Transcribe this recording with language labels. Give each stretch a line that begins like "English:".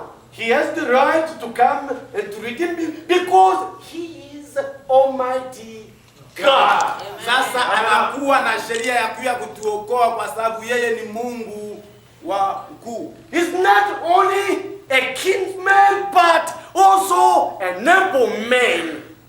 English: He has the right to come and to redeem me because he is Almighty God.
Swahili: Sasa anakuwa na sheria ya kuja kutuokoa kwa sababu yeye ni Mungu wa mkuu.
English: He's not only a kinsman but also a noble man.